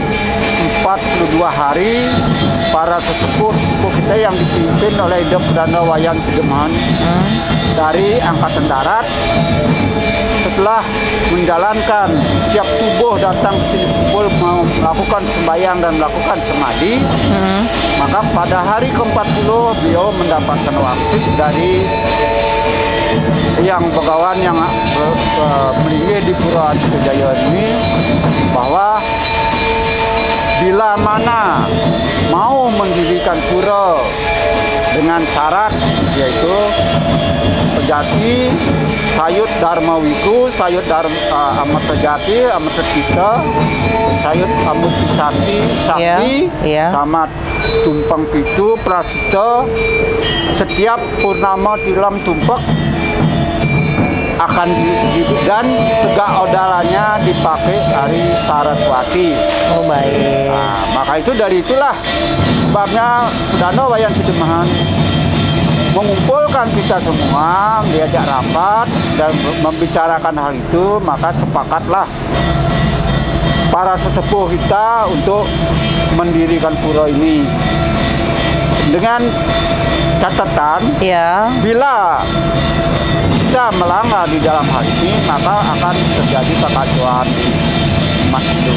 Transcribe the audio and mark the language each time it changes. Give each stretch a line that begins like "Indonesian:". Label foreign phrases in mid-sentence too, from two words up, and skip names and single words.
Indonesian: 42 hari, para sesepuh kita yang dipimpin oleh Ida Perdana Wayan Sideman dari Angkatan Darat, setelah menjalankan setiap subuh datang ke sini pukul melakukan sembahyang dan melakukan semadi, maka pada hari ke-40 beliau mendapatkan wangsit dari yang begawan yang meninggi di Pura Aditya Jaya ini, bahwa bila mana mau mendirikan pura dengan syarat yaitu Pejati, Sayut Dharma Wiku, Sayut Amata Jati, Amata Cita, Sayut Amuti Sakti, sama Tumpang Pitu, Prasita, setiap purnama tilam tumpak akan dan tegak odalanya dipakai Hari Saraswati. Oh baik. Nah, maka itu dari itulah sebabnya Perdana Wayan Sideman mengumpulkan kita semua, diajak rapat dan membicarakan hal itu, maka sepakatlah para sesepuh kita untuk mendirikan pura ini dengan catatan bila kita melanggar di dalam hal ini, maka akan terjadi kekacauan di umat itu.